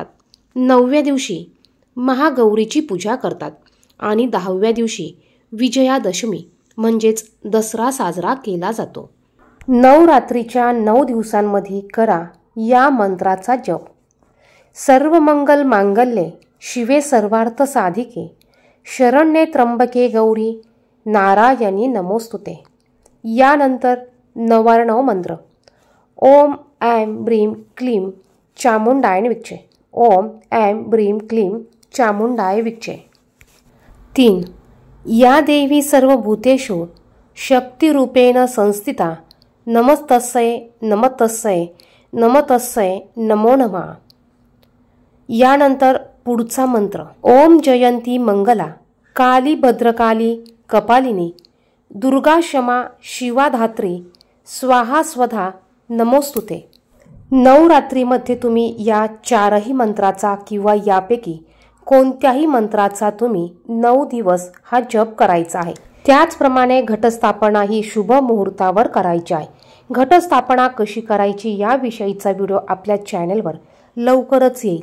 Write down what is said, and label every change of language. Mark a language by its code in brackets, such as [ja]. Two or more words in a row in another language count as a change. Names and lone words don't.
[mr] 9व्या दिवशी महागौरीची पूजा करतात. आणि 10व्या दिवशी विजयादशमी म्हणजेच दसरा साजरा केला जातो. नवरात्रीच्या 9 दिवसांमध्ये करा या मंत्राचा जप. [sa] सर्व मंगल मांगल्ये शिवे सर्वार्थ साधिके शरण्ये त्र्यंबके गौरी नारायणी नमोस्तुते. [mr] यानंतर 99 मंत्र. [sa] ओम ऐं ब्रीं क्लीं चामुंडाय विच्चे. ओम ऐं ब्रीं क्लीं चामुंडाय विच्चे. [mr] 3. [sa] या देवी सर्वभूतेषु शक्तिरूपेण संस्थिता नमस्तस्यै नमस्तस्यै नमस्तस्यै नमो नमः. [mr] यानंतर पुढचा मंत्र. [sa] ओम जयंती मंगला काली भद्रकाली कपालिनी दुर्गा क्षमा शिवा धात्री स्वाहा स्वधा नमोस्तुते. [mr] नवरात्रीमध्ये तुम्ही या 4ही मंत्राचा किंवा यापैकी कोणत्याही मंत्राचा तुम्ही 9 दिवस हा जप करायचा आहे। त्याचप्रमाणे घटस्थापना ही शुभ मुहूर्तावर करायची आहे। घटस्थापना कशी करायची याविषयीचा व्हिडिओ आपल्या चॅनलवर लवकरच येईल।